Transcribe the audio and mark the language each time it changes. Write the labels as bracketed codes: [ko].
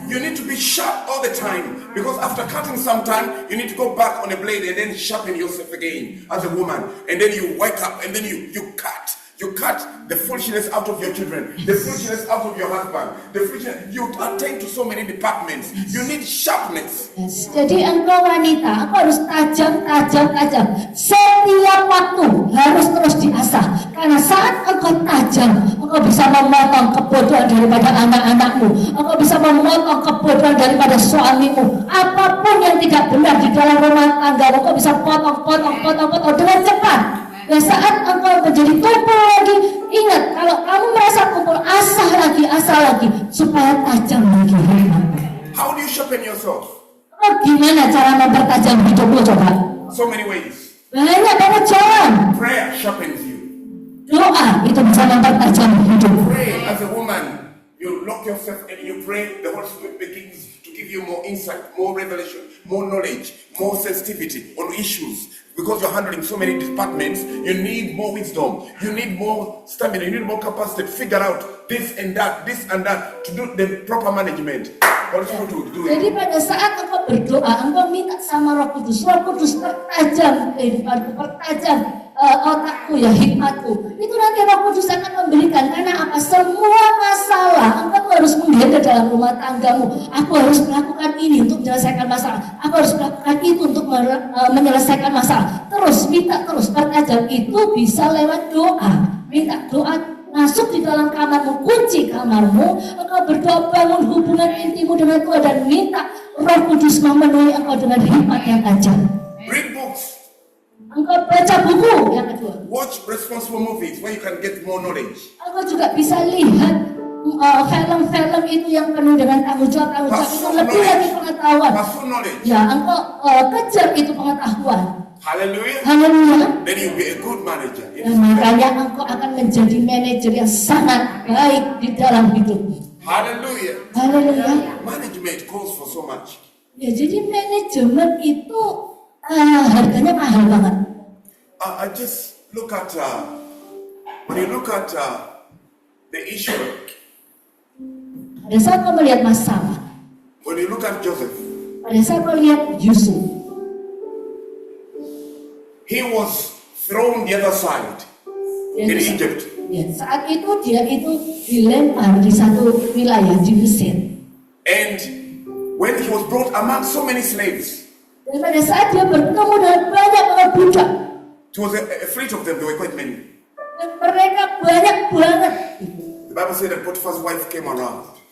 [en] You need to be sharp all the time. Because after cutting sometime, you need to go back on a blade and then sharpen yourself again as a woman. And then you wake up and then you cut. You cut the foolishness out of your children, the foolishness out of your husband, the foolishness. You attend to so many departments. You need sharpness. [id] Yes. Jadi engkau wanita, engkau harus tajam. Setiap waktu harus terus diasah. Karena saat engkau tajam, engkau bisa memotong kebodohan daripada anak-anakmu. Engkau bisa memotong kebodohan daripada suamimu. Apapun yang tidak benar di dalam rumah tangga, engkau bisa potong dengan cepat. Dan saat engkau menjadi tumpul lagi, ingat kalau kamu merasa tumpul, asah lagi supaya tajam lagi. [en] How do you sharpen yourself? [id] Gimana cara mempertajam hidupmu coba? [en] So many ways. [id] Banyak banget cara. [en] Prayer sharpens you. [id] Doa itu bisa mempertajam hidup. [en] Pray as a woman. You lock yourself and you pray. The Holy Spirit begins to give you more insight, more revelation, more knowledge, more sensitivity on issues. Because you're handling so many departments, you need more wisdom, you need more stamina, you need more capacity to figure out this and that to do the proper management. What is to do [id] Jadi [en] it? [id] pada saat engkau berdoa, engkau minta sama Roh Kudus pertajam kehidupanku, pertajam otakku ya, hikmatku. Itu nanti Roh Kudus akan memberikan. Karena apa? Semua masalah engkau tuh harus menghandle dalam rumah tanggamu. Aku harus melakukan ini untuk menyelesaikan masalah. Aku harus melakukan itu untuk menyelesaikan masalah. Minta terus pertajam itu bisa lewat doa. Minta doa masuk di dalam kamarmu, kunci kamarmu, engkau berdoa, bangun hubungan intimu dengan Tuhan dan minta Roh Kudus memenuhi engkau dengan hikmat yang tajam. [en] Read books. [id] Engkau baca buku yang kedua. [en] Watch responsible movies where you can get more knowledge. [id] Engkau juga bisa lihat film-film kejam itu yang penuh dengan tanggung jawab itu [en] Personal [id] lebih lagi pengetahuan. [en] Personal knowledge. [id] Ya, engkau kejar itu pengetahuan. [en] Hallelujah. [id] Haleluya. [en] Then you'll be a good manager. [id] Dan makanya engkau akan menjadi manajer yang sangat baik di dalam hidupmu. [en] Hallelujah. [id] Haleluya. [en] Management calls for so much. [id] Ya, jadi manajemen itu harganya mahal banget. [en] I just look at when you look at the issue. [id] Pada saat kau melihat masalah, [en] When you look at Joseph, [id] pada saat kau lihat Yusuf, [en] he was thrown the other side in Egypt. [id] ya, saat itu dia itu dilempar di satu wilayah di Mesir. [en] And when he was brought among so many slaves, [id] Dan pada saat dia bertemu dengan banyak orang budak, [en] he was afraid of them. There were quite many. [id] dan mereka banyak banget. [en] The Bible said that Potiphar's wife came around.